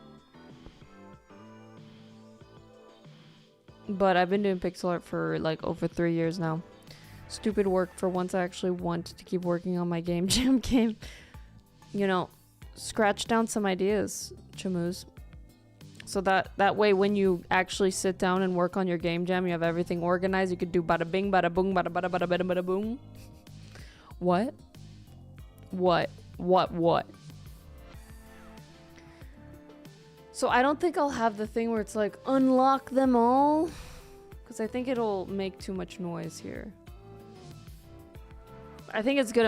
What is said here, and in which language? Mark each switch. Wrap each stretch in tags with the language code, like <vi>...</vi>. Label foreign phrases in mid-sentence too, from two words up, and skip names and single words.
<en>But I've been doing pixel art for like over 3 years now. Stupid work for once I actually want to keep working on my game jam game. You know, scratch down some ideas, Chamoos. So that way when you actually sit down and work on your game jam, you have everything organized. You could do bada bing, bada boom, bada bada bada bada bada boom. What? What? So I don't think I'll have the thing where it's like, unlock them all. Because I think it'll make too much noise here. I think it's good.</en>